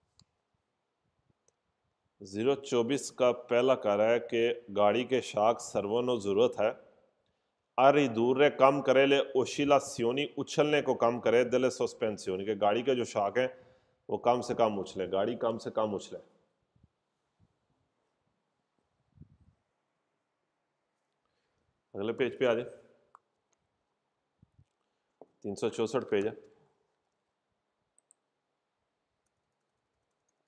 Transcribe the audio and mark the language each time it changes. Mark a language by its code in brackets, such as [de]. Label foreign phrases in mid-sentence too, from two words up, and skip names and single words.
[hi] 024 का पहला कार्य है कि गाड़ी के शॉक सर्वनो जरूरत है [it] a ridurre [hi] कम करे [it] le oscillazioni [hi] उछलने को कम करे [it] delle sospensioni, [hi] के गाड़ी के जो शॉक है वो कम से कम उछले, गाड़ी कम से कम उछले। अगले पेज पे आ जाए, 364 पेज है।